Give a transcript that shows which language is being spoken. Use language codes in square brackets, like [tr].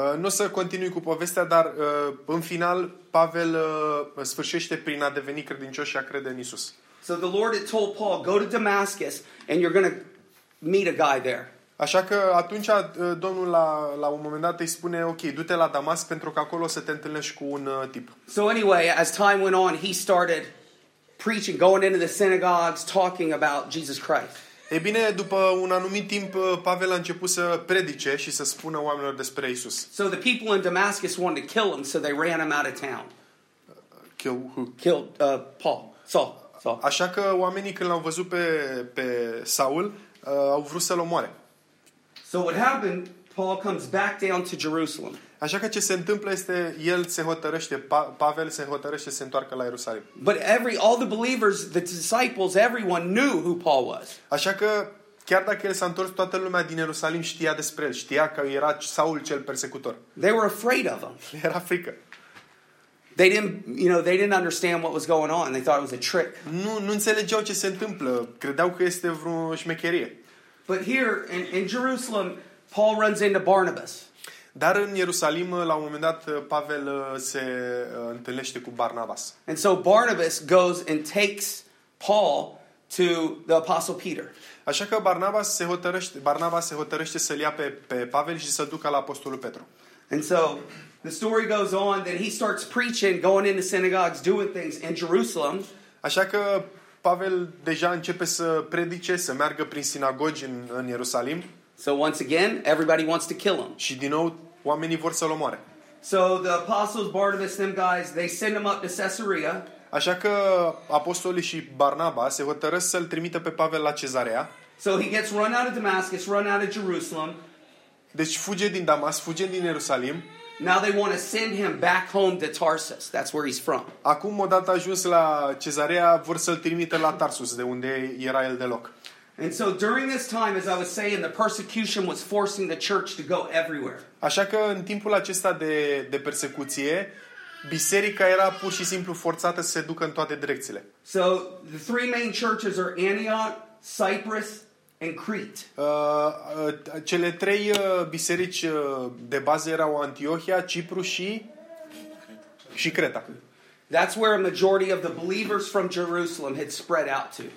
[ro] Nu să continui cu povestea, dar în final Pavel sfârșește prin a deveni credincios și a crede în Isus. [en] So the Lord had told Paul, go to Damascus and you're going to meet a guy there. [ro] Așa că atunci Domnul la un moment dat îi spune, ok, du-te la Damasc pentru că acolo o să te întâlnești cu un tip. [en] So anyway, as time went on, he started preaching, going into the synagogues, talking about Jesus Christ. [ro] E bine, după un anumit timp, Pavel a început să predice și să spună oamenilor despre Isus. [en] So the people in Damascus wanted to kill him, so they ran him out of town. Kill who? Killed Paul. Saul. [ro] Așa că oamenii când l-au văzut pe Saul, au vrut să-l omoare. [en] So what happened, Paul comes back down to Jerusalem. [ro] Așa că ce se întâmplă este, el se hotărăște, Pavel se hotărăște să se întoarcă la Ierusalim. [en] But all the believers, the disciples, everyone knew who Paul was. [ro] Așa că, chiar dacă el s-a întors, toată lumea din Ierusalim știa despre el, știa că era Saul cel persecutor. [en] They were afraid of him. [ro] Era frică. [en] They didn't, they didn't understand what was going on. They thought it was a trick. [ro] Nu înțelegeau ce se întâmplă. Credeau că este vreo șmecherie. [en] But here in Jerusalem, Paul runs into Barnabas. [ro] Dar în Ierusalim, la un moment dat, Pavel se întâlnește cu Barnabas. [en] And so Barnabas goes and takes Paul to the Apostle Peter. [ro] Așa că Barnabas se hotărăște să-l ia pe Pavel și să-l ducă la Apostolul Petru. [en] And so the story goes on that he starts preaching, going into synagogues, doing things in Jerusalem. [ro] Așa că Pavel deja începe să predice, să meargă prin sinagogi în Ierusalim. [en] So once again, everybody wants to kill him. [ro] Și din nou, oamenii vor să-l omoare. [en] So the apostles Barnabas and them guys, they send him up to Caesarea. [ro] Așa că apostolii și Barnaba se hotărăsc să-l trimită pe Pavel la Cezarea. [en] So he gets run out of Damascus, run out of Jerusalem. [ro] Deci fuge din Damasc, fuge din Ierusalim. [en] Now they want to send him back home to Tarsus. That's where he's from. [ro] Acum odată ajuns la Cezarea, vor să-l trimită la Tarsus, de unde era el deloc. [en] And so during this time, as I was saying, the persecution was forcing the church to go everywhere. [ro] Așa că în timpul acesta de persecuție, biserica era pur și simplu forțată să se ducă în toate direcțiile. [en] So the three main churches are Antioch, Cyprus, and Crete. [ro] Cele trei biserici de bază erau Antiohia, Cipru și Creta. [en] That's where a majority of the believers from Jerusalem had spread out to.